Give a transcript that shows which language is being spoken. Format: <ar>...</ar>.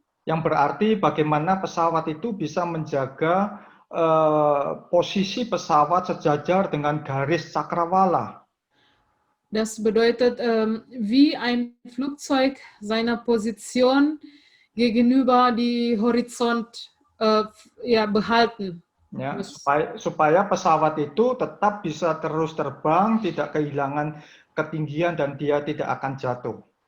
<id>Yang berarti bagaimana pesawat itu bisa menjaga posisi pesawat sejajar dengan garis cakrawala.</id> <de>Das bedeutet, wie ein Flugzeug seine Position gegenüber die Horizont behalten.</de> <id>Ya, supaya pesawat itu tetap bisa terus terbang, tidak kehilangan ketinggian dan dia tidak akan jatuh.</id>